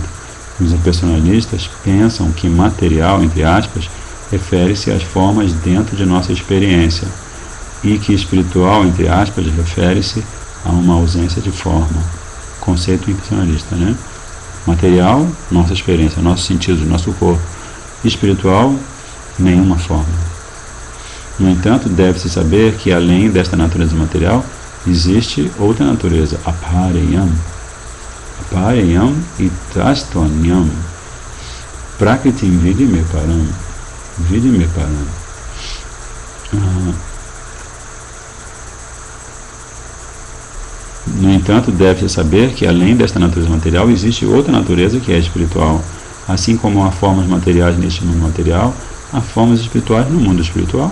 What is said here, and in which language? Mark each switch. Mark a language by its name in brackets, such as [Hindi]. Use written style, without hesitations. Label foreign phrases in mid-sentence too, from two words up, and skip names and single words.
[Portuguese] Os personalistas pensam que material, entre aspas, refere-se às formas dentro de nossa experiência, e que espiritual, entre aspas, refere-se a uma ausência de forma. Conceito impersonalista, né? Material, nossa experiência, nossos sentidos, nosso corpo. Espiritual, nenhuma forma. No entanto, deve-se saber que além desta natureza material, existe outra natureza, [Sanskrit] apareyam. अपरेयम् इतस्त्वन्याम्. प्रकृतिम् विद्धि मे परम्. विद्धि मे परम्. [Portuguese] No entanto, deve-se saber que além desta natureza material, existe outra natureza que é espiritual. Assim como há formas materiais neste mundo material, há formas espirituais no mundo espiritual.